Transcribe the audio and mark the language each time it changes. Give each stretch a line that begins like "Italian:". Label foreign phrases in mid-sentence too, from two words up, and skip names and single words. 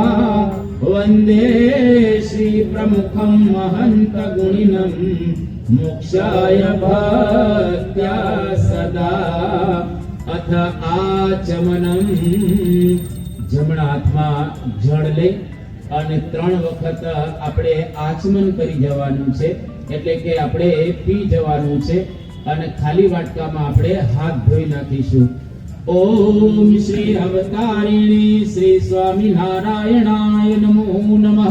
Sanskrit: वंदे श्री प्रमुखं महंत गुणिनं मोक्षाय भक्त्या सदा. अथ आचमनं.
Gujarati: જમણા હાથમાં જળ લઈ અને 3 વખત આપણે આચમન કરી જવાનું છે, એટલે કે આપણે પી જવાનું છે અને ખાલી વાટકામાં આપણે હાથ ધોઈ નાખીશું.
Sanskrit: ઓમ શ્રી અવતારિણી શ્રી સ્વામી નારાયણાય નમો નમઃ.